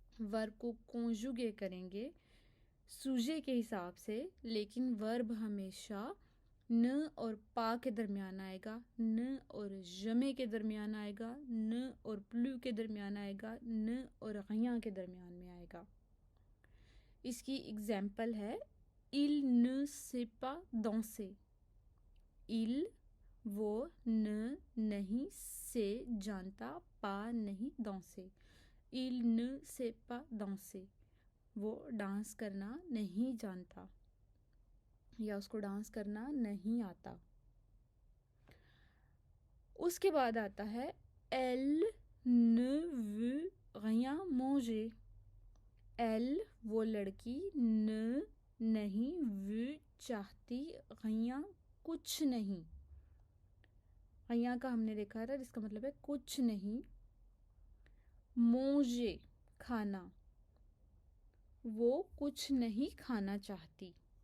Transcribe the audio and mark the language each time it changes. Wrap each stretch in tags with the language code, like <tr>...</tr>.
<hi>Verb को conjugate करेंगे सूजे के हिसाब से, लेकिन वर्ब हमेशा न और पा के दरमियान आएगा, न और जमे के दरमियान आएगा, न और प्लू के दरमियान आएगा, न और गया के दरमियान में आएगा। इसकी एग्जाम्पल है</hi> <fr>il ne sait pas danser।</fr> <hi>il वो न नहीं, से जानता, पा नहीं, danser।</hi> <fr>il ne sait pas danser</fr> <hi>वो डांस करना नहीं जानता या उसको डांस करना नहीं आता। उसके बाद आता है</hi> <fr>elle ne veut rien manger।</fr> <hi>elle वो लड़की, न नहीं, veut चाहती, rien कुछ नहीं। rien का हमने देखा था जिसका मतलब है कुछ नहीं। manger खाना, वो कुछ नहीं खाना चाहती।</hi>